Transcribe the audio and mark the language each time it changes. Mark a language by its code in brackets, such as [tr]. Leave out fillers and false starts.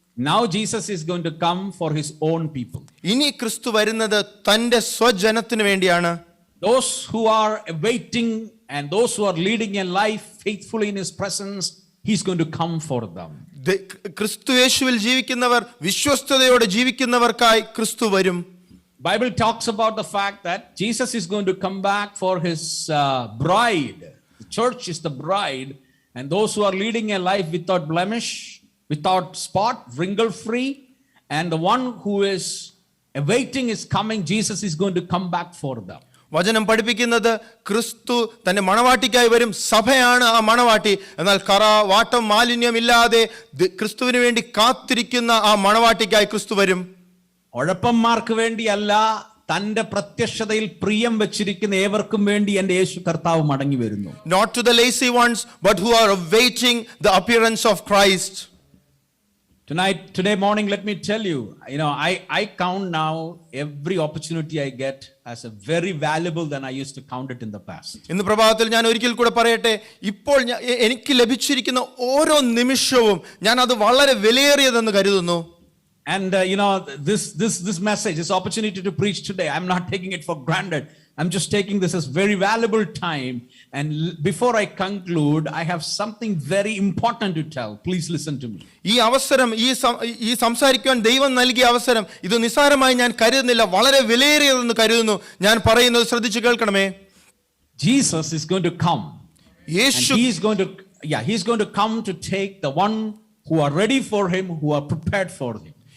[en] Now Jesus is going to come for his own people. [ml] ഇനി ക്രിസ്തു വരുന്നത് തന്റെ സ്വജനത്തിന് വേണ്ടിയാണ്. [en] Those who are waiting and those who are leading a life faithfully in his presence, he's going to come for them. [ml] ക്രിസ്തു യേശുവിൽ ജീവിക്കുന്നവർ, വിശ്വസ്തയോടെ ജീവിക്കുന്നവർക്കായി ക്രിസ്തു വരും. [en] Bible talks about the fact that Jesus is going to come back for his bride. The church is the bride, and those who are leading a life without blemish, without spot, wrinkle free, and the one who is awaiting his coming, Jesus is going to come back for them. [ml] വചനം പഠിപ്പിക്കുന്നത് ക്രിസ്തു തന്റെ മണവാട്ടിക്കായി വരും. സഭയാണ് ആ മണവാട്ടി. എന്നാൽ കറ, വാട്ടം, മാലിന്യമില്ലാതെ ക്രിസ്തുവിന് വേണ്ടി കാത്തിരിക്കുന്ന ആ മണവാട്ടിക്കായി ക്രിസ്തു വരും. ഉഴപ്പന്മാർക്ക് വേണ്ടിയല്ല, തന്റെ പ്രത്യക്ഷതയിൽ പ്രിയം വെച്ചിരിക്കുന്ന ഏവർക്കും വേണ്ടി എൻ്റെ യേശു കർത്താവ് മടങ്ങി വരുന്നു. [en] Not to the lazy ones, but who are awaiting the appearance of Christ. Today morning, let me tell you, I count now every opportunity I get as a very valuable than I used to count it in the past. [ml] ഇന്ന് പ്രഭാതത്തിൽ ഞാൻ ഒരിക്കൽ കൂടെ പറയട്ടെ, ഇപ്പോൾ എനിക്ക് ലഭിച്ചിരിക്കുന്ന ഓരോ നിമിഷവും ഞാൻ അത് വളരെ വിലയേറിയതെന്ന് കരുതുന്നു. [en] And this message, this opportunity to preach today, I'm not taking it for granted. I'm just taking this as very valuable time. And before I conclude, I have something very important to tell. Please listen to me. [ml] ഈ അവസരം, ഈ സംസാരിക്കുവാൻ ദൈവം നൽകിയ അവസരം ഇത് നിസ്സാരമായി ഞാൻ കരുതുന്നില്ല, വളരെ വിലയേറിയതെന്ന് കരുതുന്നു. ഞാൻ പറയുന്നത് ശ്രദ്ധിച്ചു കേൾക്കണമേ. [en] Jesus is going to come. [ml] Yeshu, [en] he's going to come to take the one who are ready for him, who are prepared for him.